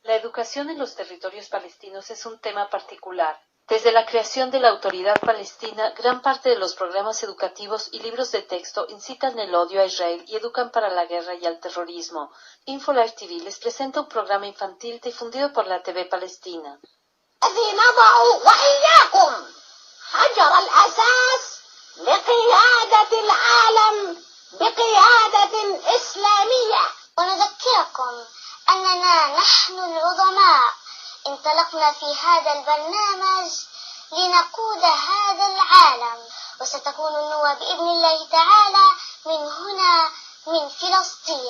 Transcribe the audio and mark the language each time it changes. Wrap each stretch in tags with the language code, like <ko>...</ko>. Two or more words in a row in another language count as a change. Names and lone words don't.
<es>educación en los territorios palestinos es un tema particular. Desde la creación de la Autoridad Palestina, gran parte de los programas educativos y libros de texto incitan el odio a Israel y educan para la guerra y al terrorismo. InfoLife TV les presenta un programa infantil difundido por la TV Palestina.</es> <ar>حجر الأساس لقيادة العالم بقيادة إسلامية. ونذكركم أننا نحن العظماء انطلقنا في هذا البرنامج لنقود هذا العالم، وستكون النوى بإذن الله تعالى من هنا من فلسطين.</ar>